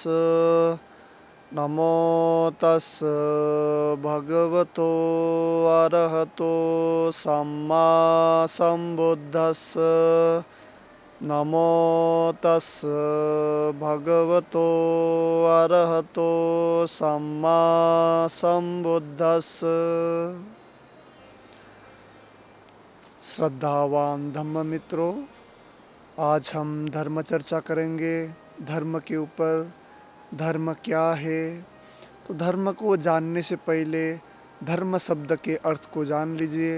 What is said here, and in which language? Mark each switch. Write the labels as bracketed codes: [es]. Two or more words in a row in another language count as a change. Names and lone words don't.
[pi] नमो तस् भगवतो अरहतो सम्मा सम्बुद्धस्स। नमो तस् भगवतो अरहतो सम्मा सम्बुद्धस्स। [hi] श्रद्धावान धम्म मित्रों, आज हम धर्म चर्चा करेंगे। धर्म के ऊपर, धर्म क्या है। तो धर्म को जानने से पहले धर्म शब्द के अर्थ को जान लीजिए।